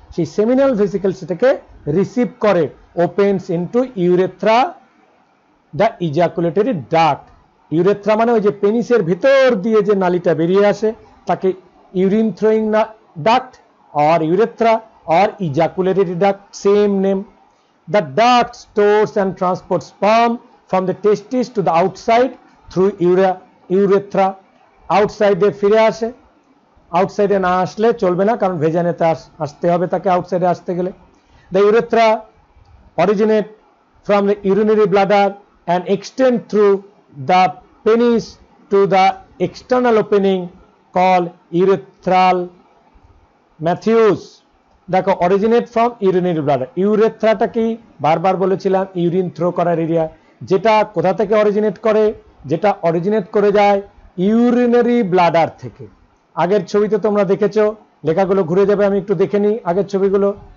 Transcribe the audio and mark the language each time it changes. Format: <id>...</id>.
<bn>সেই seminal vesicle সেটাকে receive করে,</bn> <en>Opens into urethra the ejaculatory duct.</en> <bn>Urethra মানে ওই যে পেনিসের ভিতর দিয়ে যে নালীটা বেরিয়ে আসে, তাকে urine throwing duct</bn> <en>or urethra or ejaculatory duct, same name. The duct stores and transports sperm from the testis to the outside through urethra.</en> <bn>Outside এ ফিরে আসে, আউটসাইডে না আসলে চলবে না, কারণ ভেজানেতে আসতে হবে তাকে আউটসাইডে আসতে গেলে।</bn> <en>The urethra originate from the urinary bladder and extend through the penis to the external opening called urethral meatus.</en> <bn>দেখো, অরিজিনেট ফ্রম ইউরিনারি ব্লাডার, ইউরেথ্রাটা কি বারবার বলেছিলাম, ইউরিন থ্রো করার এরিয়া, যেটা কোথা থেকে অরিজিনেট করে? যেটা অরিজিনেট করে যায় ইউরিনারি ব্লাডার থেকে। আগের ছবিতে তোমরা দেখেছো, লেখাগুলো ঘুরে যাবে, আমি একটু দেখে নিই আগের ছবিগুলো।</bn>